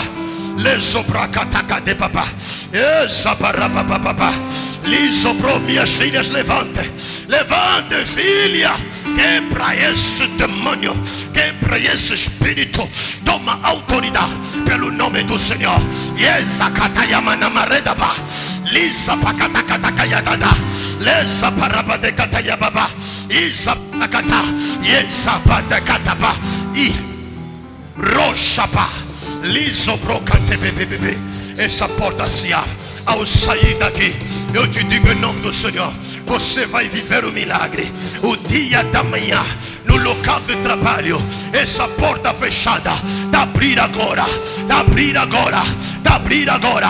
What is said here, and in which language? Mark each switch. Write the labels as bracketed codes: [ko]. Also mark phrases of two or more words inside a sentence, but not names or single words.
[pt] Lesobracataca papá. Exabarapapapá. Lisobrou, minhas filhas, levante. Levante, filha. Quebra esse demônio. Quebra esse espírito. Toma autoridade pelo nome do Senhor. Yesacatayamanamareda. Lisa pacatacatacayadada. Lesa parabadecatayababa. Isa pacata. Yesa patecataba. E rochapa. Liso brocante bebê. Essa porta se abre. Ao sair daqui, eu te digo em nome do Senhor, você vai viver o milagre. O dia da manhã, no local de trabalho, essa porta fechada, tá abrir agora, tá abrir agora, tá abrir agora.